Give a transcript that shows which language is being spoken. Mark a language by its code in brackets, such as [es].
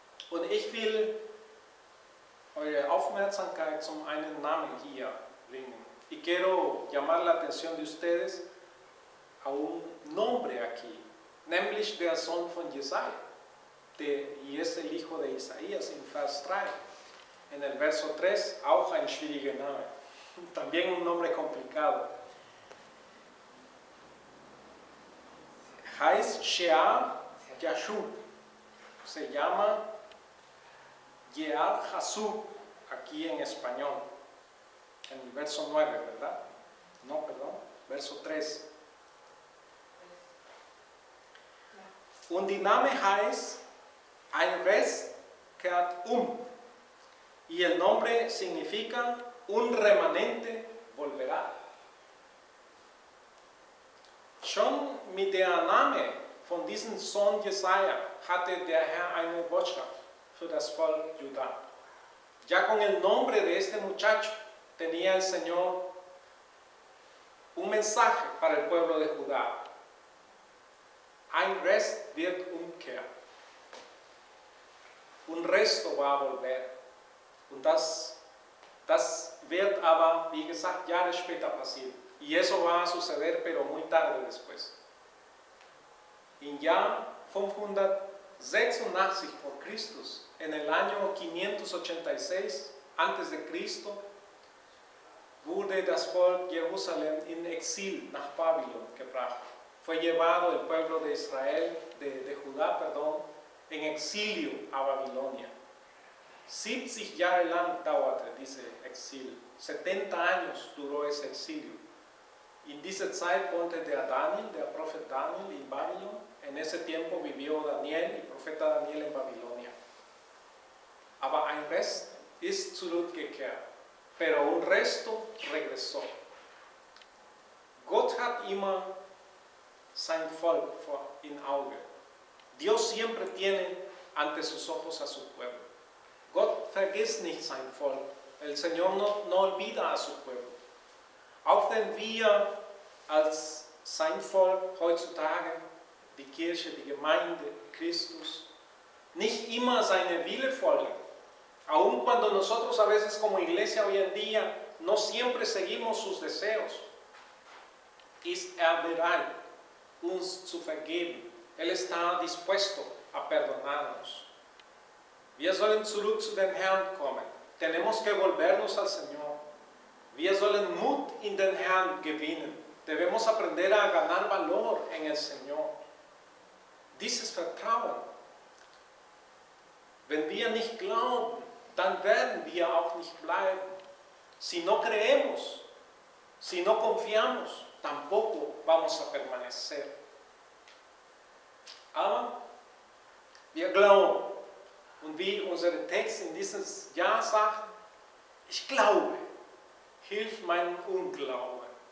[de] Und ich will eure Aufmerksamkeit zum einen Namen hier bringen. [es] Y quiero llamar la atención de ustedes a un nombre aquí, [de] nämlich der Sohn von Jesaja, [es] y es el hijo de Isaías en Vers 3. En el verso 3, [de] auch ein schwieriger Name, [es] también un nombre complicado. [de] Heißt Shear Yashub, [es] se llama Yeal Hasub, aquí en español, en el verso 9, ¿verdad? No, perdón, verso 3. Und die Name heißt ein Rest kehrt y el nombre significa un remanente volverá. [de] Schon mit der Name von diesem Sohn Jesaja hatte der Herr eine Botschaft für das Volk Judá. [es] Ya con el nombre de este muchacho tenía el Señor un mensaje para el pueblo de Judá. [de] Ein Rest wird umkehren. [es] Un resto va a volver. [de] Und das wird aber, wie gesagt, Jahre später passieren. [es] Y eso va a suceder, pero muy tarde después. [de] Im Jahr 586 por Christus, [es] en el año 586 antes de Cristo, [de] wurde das Volk Jerusalem in Exil nach Babylon gebracht. [es] Fue llevado el pueblo de Israel, de Judá, perdón, en exilio a Babilonia. [de] 70 Jahre lang dauerte diese Exil. [es] 70 años duró ese exilio. [de] En dieser Zeit wohnte der Prophet Daniel en Babylon. [es] En ese tiempo vivió Daniel, el profeta Daniel en Babilonia. [de] Aber ein Rest ist zurückgekehrt. [es] Pero un resto regresó. [de] Gott hat immer sein Volk im Auge. [es] Dios siempre tiene ante sus ojos a su pueblo. [de] Gott vergisst nicht sein Volk. [es] El Señor no olvida a su pueblo. [de] Auch wenn wir als sein Volk heutzutage, die Kirche, die Gemeinde, Christus, nicht immer seine Wille folgen, [es] aun cuando nosotros a veces como iglesia hoy en día no siempre seguimos sus deseos, [de] ist bereit, uns zu vergeben. [es] Él está dispuesto a perdonarnos. [de] Wir sollen zurück zu den Herrn kommen. [es] Tenemos que volvernos al Señor. [de] Wir sollen Mut in den Herrn gewinnen. [es] Debemos aprender a ganar valor en el Señor. [de] Dieses Vertrauen. Wenn wir nicht glauben, dann werden wir auch nicht bleiben. [es] Si no creemos, si no confiamos, tampoco vamos a permanecer. [de] Aber wir glauben. Und wie unser Text in dieses Jahr sagt, ich glaube, hilf meinem Unglauben.